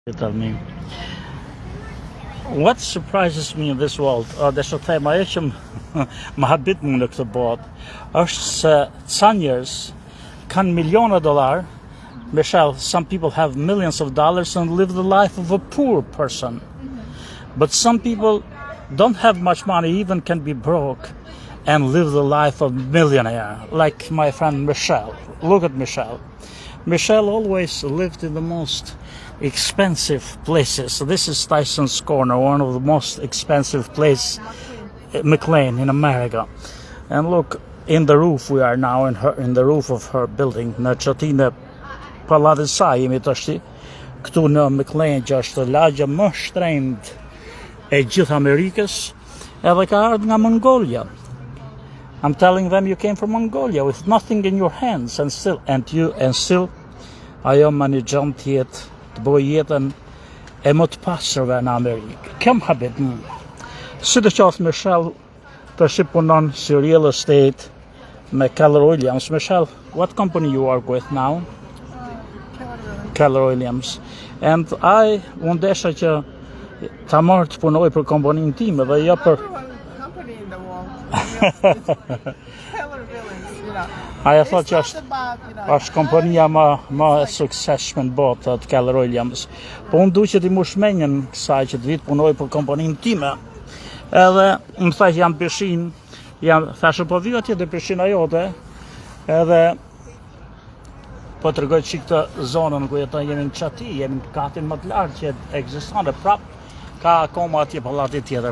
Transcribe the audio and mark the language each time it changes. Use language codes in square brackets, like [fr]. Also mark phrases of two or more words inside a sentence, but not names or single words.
[en] Tell me. What surprises me in this world, [sq] dhe që them ajo që më habit mu në këtë botë, është se ca njerëz kanë miliona dollar. [en] Michelle, some people have millions of dollars and live the life of a poor person. But some people don't have much money, even can be broke, and live the life of millionaire, like my friend Michelle. Look at Michelle. Michelle always lived in the most expensive places. So this is Tyson's Corner, one of the most expensive places, McLean in America. And look, in the roof we are now, in the roof of her building. [sq] Në çatin e pallatit saj jemi tash këtu në McLean, që është lagja më shtrenjtë e gjithë Amerikës, edhe ka ardhur nga Mongolia. [en] I'm telling them you came from Mongolia with nothing in your hands and still [sq] ajo menaxhon jetë të bëj jetën e më të pasërve në Amerikë. Kjo më habet mu. Sidoqoftë Michelle tash punon si [en] real estate [sq] me Keller Williams. [en] Michelle, what company you work with now? Keller Williams. And I [sq] desha që ta marr të punoj për kompaninë time dhe jo për [en] company in the world. Keller Williams, you know. I thought [sq] është kompania më e suksesshme në botë të Keller Williams. Po unë duhet të mush menjen kësaj që të vit punoj për kompaninë time. Edhe më tha që jam pishin, thashë po vi atje te pishina jote, edhe po tregoj çik të zonën ku jeton, jemi në Çati, jemi në katin më të lartë që ekziston, dhe prap ka akoma atje pallati tjetër.